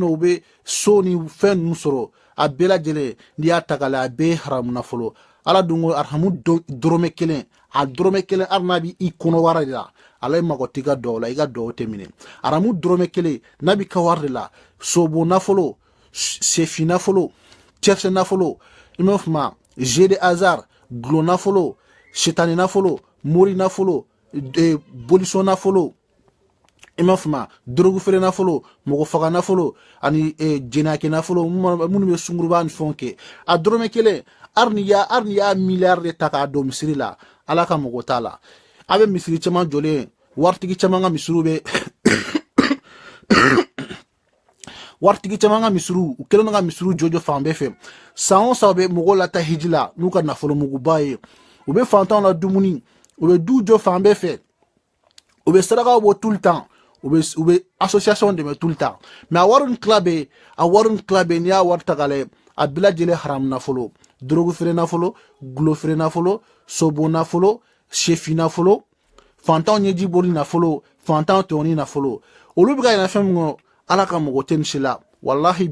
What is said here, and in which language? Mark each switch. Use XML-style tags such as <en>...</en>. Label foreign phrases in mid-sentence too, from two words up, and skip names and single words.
<bm>nɔ u bɛ so ni fɛn ninnu sɔrɔ a bɛɛ lajɛlen n'i y'a ta k'a lajɛ a bɛɛ ye haramu nafolo ala dun ko arahamu dɔrɔmɛ kelen a dɔrɔmɛ kelen hali n'a bɛ i kɔnɔbara de la ala ye mago t'i ka duwawu la i ka duwawu tɛ minɛ arahamu dɔrɔmɛ kelen n'a bɛ ka wari de la sobo nafolo sefi nafolo cɛsɛ nafolo i m'a faamuya</bm> <fr>jeu de hasard</fr> <bm>gulo nafolo shetani nafolo mori nafolo bolisɔn nafolo i m'a faamuya drogue feere nafolo mɔgɔ faga nafolo ani jenaki nafolo minnu bɛ sunguruba ni fɛnw kɛ a dɔrɔmɛ kelen hali ni y'a miliyari de ta k'a don misiri la ala ka mɔgɔ t'a la a bɛ misiri caman jɔlen waritigi caman ka misiriw bɛ waritigi caman ka misiriw u kɛlen don ka misiriw jɔjɔ fan bɛɛ fɛ san o san u bɛ mɔgɔw lata hiji la n'u ka nafolo muguba ye u bɛ fantanw la dumuni u bɛ du jɔ fan bɛɛ fɛ u bɛ sarakaw bɔ</bm> <fr>tout le temps</fr> <bm>u bɛ association dɛmɛ</bm> <fr>tout le temps</fr> <bm>mais a wari ni tila bɛ n'i y'a wari ta k'a lajɛ a bɛɛ lajɛlen haramu nafolo drogue feere nafolo gulo feere nafolo sobo nafolo sɛfi nafolo fantanw ɲɛji boli nafolo fantanw tɔni nafolo olu bɛ ka yɛlɛ fɛn min kɔnɔ ala ka mɔgɔ tɛ nin si la wallahi</bm>